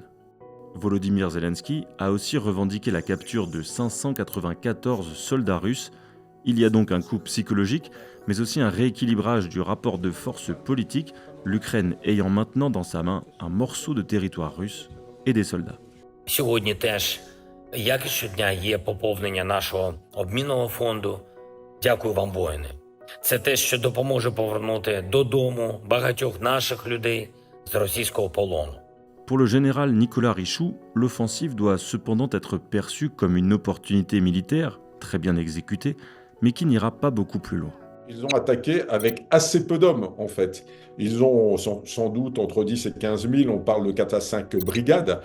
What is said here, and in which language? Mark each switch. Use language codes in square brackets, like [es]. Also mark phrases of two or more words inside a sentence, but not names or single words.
[fr] Volodymyr Zelensky a aussi revendiqué la capture de 594 soldats russes. Il y a donc un coup psychologique, mais aussi un rééquilibrage du rapport de force politique, l'Ukraine ayant maintenant dans sa main un morceau de territoire russe et des soldats. [uk] Сьогодні теж, як і щодня, є поповнення нашого обмінного фонду. Дякую вам, воїни. Це те, що допоможе повернути додому багатьох наших людей з російського полону. [fr] Pour le général Nicolas Richoux, l'offensive doit cependant être perçue comme une opportunité militaire, très bien exécutée, mais qui n'ira pas beaucoup plus loin. Ils ont attaqué avec assez peu d'hommes, en fait. Ils ont sans doute entre 10 et 15 000, on parle de 4 à 5 brigades.